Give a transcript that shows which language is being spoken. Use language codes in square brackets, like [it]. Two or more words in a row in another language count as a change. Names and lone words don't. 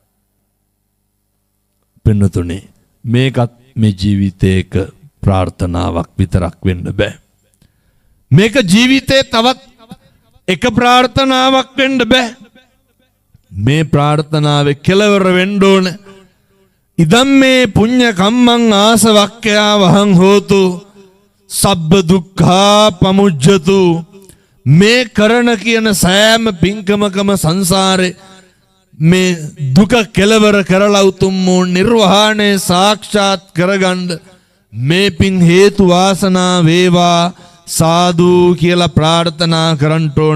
[si] පින්නතුනේ මේකත් මේ ජීවිතේක ප්‍රාර්ථනාවක් විතරක් වෙන්න බෑ. මේක ජීවිතේ තවත් එක ප්‍රාර්ථනාවක් වෙන්න බෑ. මේ ප්‍රාර්ථනාවේ කෙලවර වෙන්න ඕන. [pi] ඉදම් මේ පුඤ්ඤ කම්මං ආසවක්ඛයා වහං හෝතු සබ්බ දුක්ඛා පමුජ්ජතු. [si] මේ කරන කියන සෑම පින්කමකම සංසාරේ මේ දුක කෙලවර කරලා උතුම් වූ නිර්වාණය සාක්ෂාත් කරගන්න මේ පින් හේතු වාසනා වේවා සාදු කියලා ප්‍රාර්ථනා කරන්න ඕන.